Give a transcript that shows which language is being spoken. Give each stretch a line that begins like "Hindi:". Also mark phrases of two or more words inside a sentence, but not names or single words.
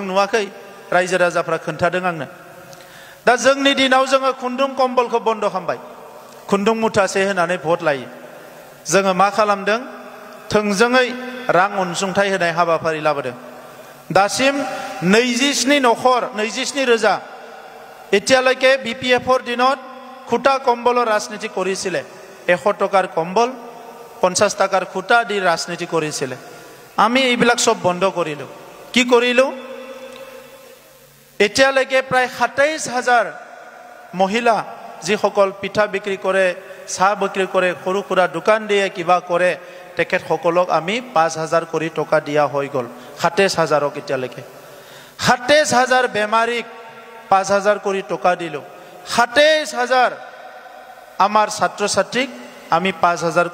Bodo: नुवाखै रायजो राजाफ्रा खोन्थादों आंनो दा जोंनि दिनाव जोङो खुन्दुं कम्बलखौ बन्द खालामबाय खुन्दुं मुथासे होनानै भट लायो जोङो मा खालामदों थोंजोङै रां अनसुंथाइ होनाय हाबाफारि लाबोदों दासिम 27 नखर 27,000
Assamese: এতিয়ালৈকে বিপিএফৰ দিনত খুটা কম্বলৰ ৰাজনীতি কৰিছিলে 100 টকাৰ কম্বল 50 টাকাৰ খুটা দি ৰাজনীতি কৰিছিলে আমি এইবিলাক সব বন্ধ কৰিলো কি কৰিলো এতিয়ালৈকে প্ৰায় 27,000 মহিলা যিসকল পিঠা বিক্ৰী কৰে চাহ বিক্ৰী কৰে সৰু সুৰা দোকান দিয়ে কিবা কৰে তেখেত সকলক আমি 5,000 কৰি টকা দিয়া হৈ গল 27,000ক এতিয়ালৈকে 27,000 বেমাৰীক 5,000 কৰি টকা দিলো 27,000 আমাৰ ছাত্ৰ ছাত্ৰীক আমি 5,000